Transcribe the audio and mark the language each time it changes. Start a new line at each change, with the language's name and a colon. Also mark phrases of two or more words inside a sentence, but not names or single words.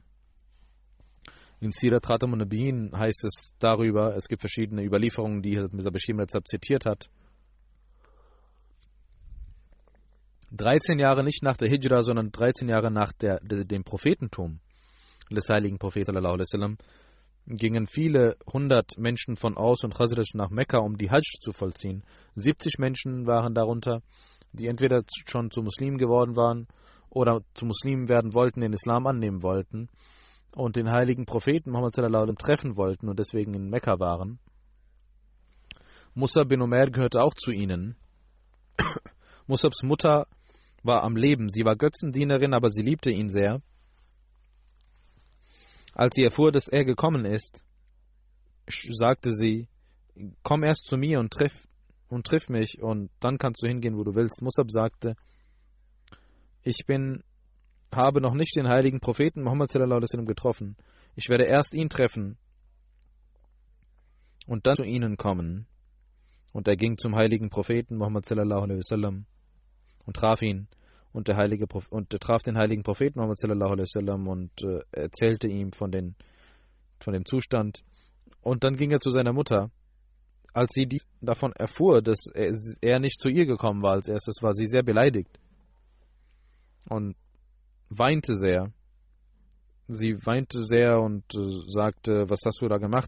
German: In Sirat Khatam an-Nabiyyin heißt es darüber, es gibt verschiedene Überlieferungen, die Hazrat Mirza Bashir Mirzab zitiert hat. 13 Jahre nicht nach der Hijra, sondern 13 Jahre nach dem Prophetentum des heiligen Propheten
Arabic: صلى الله عليه وسلم
German: gingen viele 100 Menschen von Aus und Khazraj nach Mekka, um die Hajj zu vollziehen. 70 Menschen waren darunter, die entweder schon zu Muslimen geworden waren oder zu Muslimen werden wollten, den Islam annehmen wollten und den heiligen Propheten Muhammad
Arabic: صلى الله عليه وسلم
German: treffen wollten und deswegen in Mekka waren. Musab bin Umair gehörte auch zu ihnen. Musabs Mutter war am Leben. Sie war Götzendienerin, aber sie liebte ihn sehr. Als sie erfuhr, dass er gekommen ist, sagte sie, komm erst zu mir und triff mich und dann kannst du hingehen, wo du willst. Musab sagte, ich habe noch nicht den heiligen Propheten Muhammad
Arabic: صلى الله عليه وسلم
German: getroffen. Ich werde erst ihn treffen und dann zu ihnen kommen. Und er ging zum heiligen Propheten Muhammad
Arabic: صلى الله عليه وسلم
German: und traf ihn. Und er traf den heiligen Propheten Muhammad
Arabic: صلى الله عليه وسلم
German: und erzählte ihm von dem Zustand. Und dann ging er zu seiner Mutter. Als sie davon erfuhr, dass er nicht zu ihr gekommen war als erstes, war sie sehr beleidigt und weinte sehr. Sie weinte sehr und sagte, was hast du da gemacht?